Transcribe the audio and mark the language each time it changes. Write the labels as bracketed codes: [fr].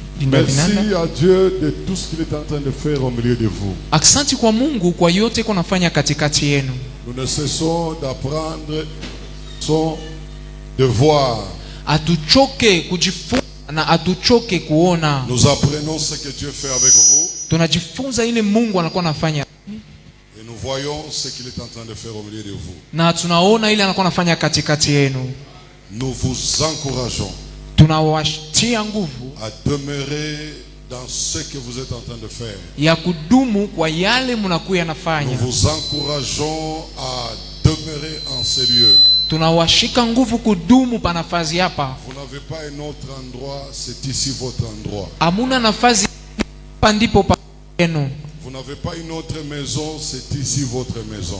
[fr] Merci à Dieu de tout ce qu'il est en train de faire au milieu de vous. [sw] Aksanti kwa Mungu kwa yote kunafanya katikati yenu. [fr] Nous ne cessons d'apprendre son devoir. [sw] Atuchoke kujifunza na atuchoke kuona. [fr] Nous apprenons ce que Dieu fait avec vous. [sw] Tunajifunza ile Mungu anakuwa anafanya. [fr] Et nous voyons ce qu'il est en train de faire au milieu de vous. [sw] Na tunaona ile anakuwa anafanya katikati yenu. [fr] Nous vous encourageons [sw] Tunawatia nguvu [fr] à demeurer dans ce que vous êtes en train de faire. [sw] ya kudumu kwa yale mnakuwa nafanya. [fr] Nous vous encourageons à demeurer en ces lieux. [sw] Tunawashika nguvu kudumu pa nafasi hapa. [fr] Vous n'avez pas un autre endroit, c'est ici votre endroit. [sw] Hamuna nafasi hapa ndipo pa yenu. [fr] Vous n'avez pas une autre maison, c'est ici votre maison.